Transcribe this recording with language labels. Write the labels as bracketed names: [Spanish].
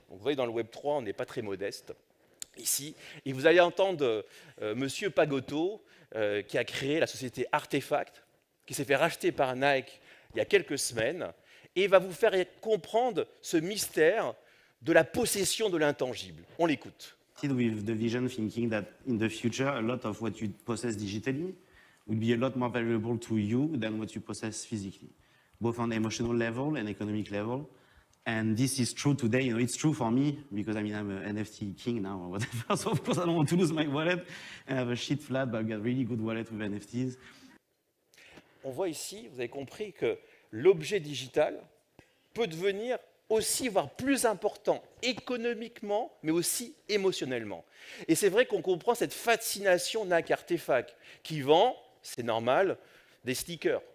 [French] Donc, vous voyez, dans le Web3, on n'est pas très modeste ici. Et vous allez entendre Monsieur Pagotto, qui a créé la société Artefact, qui s'est fait racheter par Nike il y a quelques semaines, et va vous faire comprendre ce mystère de la possession de l'intangible. On l'écoute. [English] With the vision thinking that in the future, a lot of what you possess digitally will be a lot more valuable to you than what you possess physically, both on emotional level and economic level. And this is true today. You know, it's true for me because I mean I'm an NFT king now or whatever. So of course I don't want to lose my wallet and have a shit flat, but I've got a really good wallet with NFTs. [French] On voit ici, vous avez compris que l'objet digital peut devenir aussi, voire plus important économiquement, mais aussi émotionnellement. Et c'est vrai qu'on comprend cette fascination Nike Artefact qui vend, c'est normal, des stickers.